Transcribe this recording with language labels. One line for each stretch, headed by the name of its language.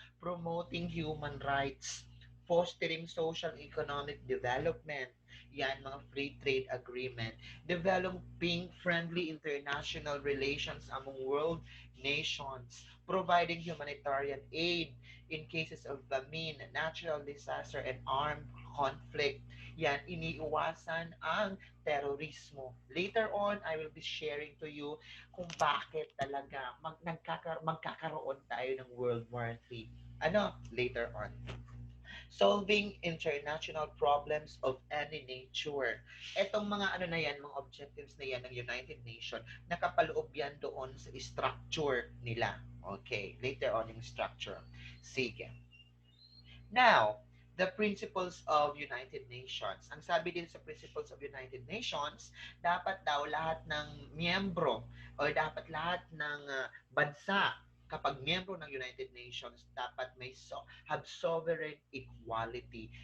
English: Promoting human rights, fostering social economic development, yan, mga free trade agreement, developing friendly international relations among world nations, providing humanitarian aid in cases of famine, natural disaster, and armed conflict.
Filipino: Yan, iniiwasan ang terorismo.
English: Later on, I will be sharing to you
Filipino: kung bakit talaga magkakaroon tayo ng World War III.
English: Ano? Later on. Solving international problems of any nature.
Filipino: Etong mga ano na yan, mga objectives na yan ng United Nations, nakapaloob yan doon sa structure nila.
English: Okay, later on yung structure. Sige. Now, the principles of United Nations.
Filipino: Ang sabi din sa principles of United Nations, dapat daw lahat ng miyembro o dapat lahat ng bansa kapag miyembro ng United Nations, dapat
English: have sovereign equality.